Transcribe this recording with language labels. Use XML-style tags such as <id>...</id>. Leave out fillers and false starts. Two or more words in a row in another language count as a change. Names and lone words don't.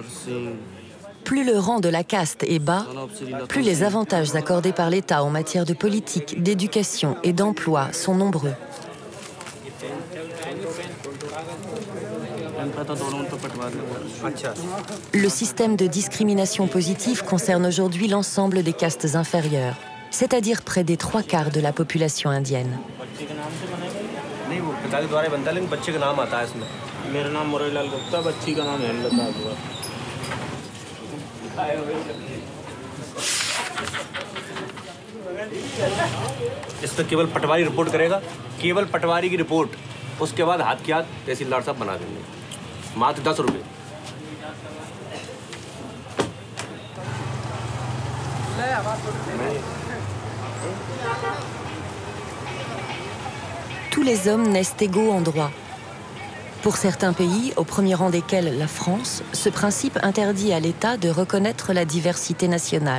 <fr>Plus le rang de la caste est bas, plus les avantages accordés par l'État en matière de politique, d'éducation et d'emploi sont nombreux. Le système de discrimination positive concerne aujourd'hui l'ensemble des castes inférieures, c'est-à-dire près des 3/4 de la population indienne.</fr> <hi>इस पर केवल पटवारी रिपोर्ट करेगा, केवल पटवारी की रिपोर्ट, उसके बाद हाथ की हाथ तहसीलदार साहब बना देंगे, मात्र 10 रुपये।</hi> <fr>Tous les hommes naissent égaux en droit. Pour certains pays, au premier rang desquels la France, ce principe interdit à l'État de reconnaître la diversité nationale.</fr>